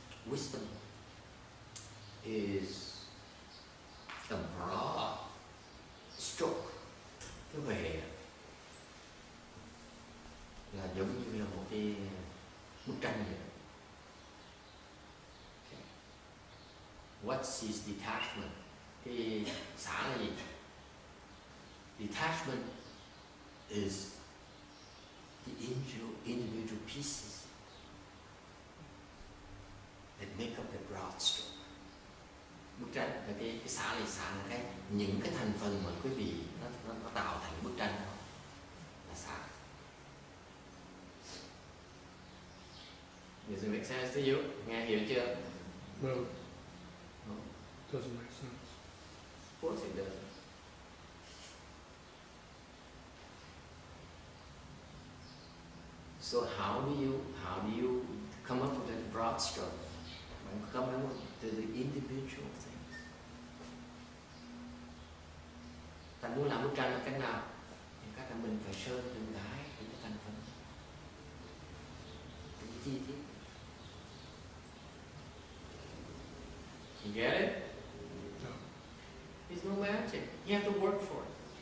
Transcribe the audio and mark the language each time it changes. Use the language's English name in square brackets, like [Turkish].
[English] Wisdom is a broad stroke. [Vietnamese] Cái huệ là giống như là một cái bức tranh vậy. [English] Okay. What is detachment? [Vietnamese] Cái xả là gì? [English] Detachment is the individual pieces that make up the broad stroke. [Vietnamese] Bức tranh là cái xả là những cái thành phần mà quý vị nó tạo thành bức tranh đó là xả. [English] Does it make sense to you? [Vietnamese] Nghe hiểu chưa? [English] No. No. Doesn't make sense. Of course it does. So how do you come up with that broad stroke? Come up to the individual things. [Vietnamese] Ta muốn làm bức tranh bằng cách nào? Thì cách là mình phải sơn từng cái thành phần, từng chi tiết. [English] You get it? No. There's no magic. You have to work for it.